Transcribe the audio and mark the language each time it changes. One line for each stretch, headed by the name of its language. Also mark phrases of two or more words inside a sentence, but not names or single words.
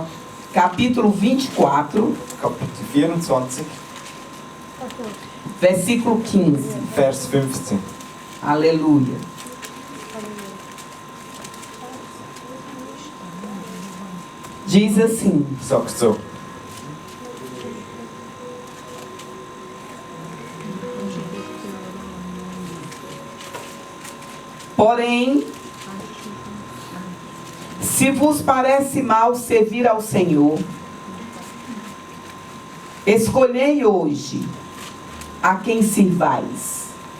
Portuguese: capítulo 24,
German: Kapitel 24,
Portuguese: versículo 15.
German: Vers 15.
Portuguese: Aleluia. Diz assim:
German: Sagt so.
Portuguese: porém, se vos parece mal servir ao Senhor, escolhei hoje a quem sirvais.